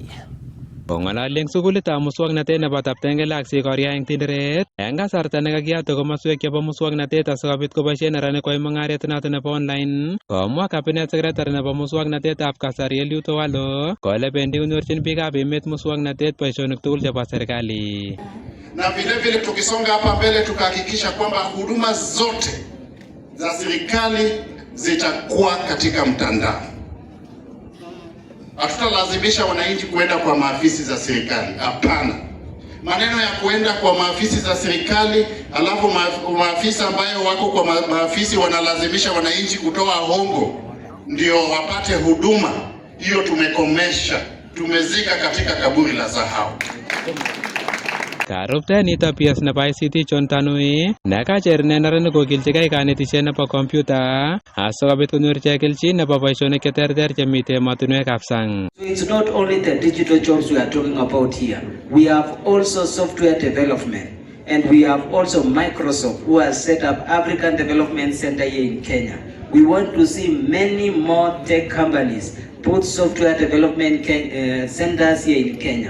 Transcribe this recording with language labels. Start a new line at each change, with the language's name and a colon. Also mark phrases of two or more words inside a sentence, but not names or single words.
Kalenjin: Kong'alali eng sukulitab muswoknotet nebo Taptengel ak Sikoria eng Tinderet eng kasarta nekakiyate komoswek chebo muswoknotet asikobit koboisien neranik koyai mung'aret noton nebo online, komwa
English: cabinet secretary
Kalenjin: nebo muswoknotetab kasari Eliud Owalo kole bendi konyorchin biikab emet muswoknotet boisionik tugul chebo serikali.
Swahili: Na vile vile tukisonga hapa mbele tukahakikisha kwamba huduma zote za serikali zitakuwa katika mtandao. Hatutalazimisha wananchi kuenda kwa maafisi za serikali. Hapana. Maneno ya kuenda kwa maafisi za serikali alafu maafisa ambayo wako kwa maafisi wanalazimisha wananchi kutoa hongo ndio wapate huduma, hiyo tumekomesha. Tumezika katika kaburi la sahau.
Kalenjin: Karuptenito PS nebo ICT John Tanui nekacher neranik kokilchigei kanetishet nebo computer asikobit konyor ichek kelchin nebo boisionik cheterter chemite emotinwekab sang.
English: So it's not only the digital jobs we are talking about here. We have also software development, and we have also Microsoft who has set up African Development Center here in Kenya. We want to see many more tech companies put software development centers here in Kenya.